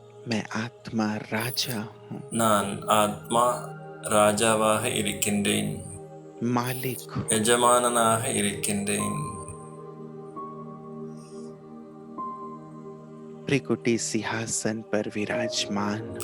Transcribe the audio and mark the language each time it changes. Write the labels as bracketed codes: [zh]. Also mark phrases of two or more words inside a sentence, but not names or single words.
[hi] मैं आत्मा राजा हूँ, [ta] நான் ஆத்மா ராஜாவாக இருக்கின்றேன், [hi] मालिक हूँ। [ta] எஜமானனாக இருக்கின்றேன். [hi] त्रिकुटी सिंहासन पर विराजमान हूँ।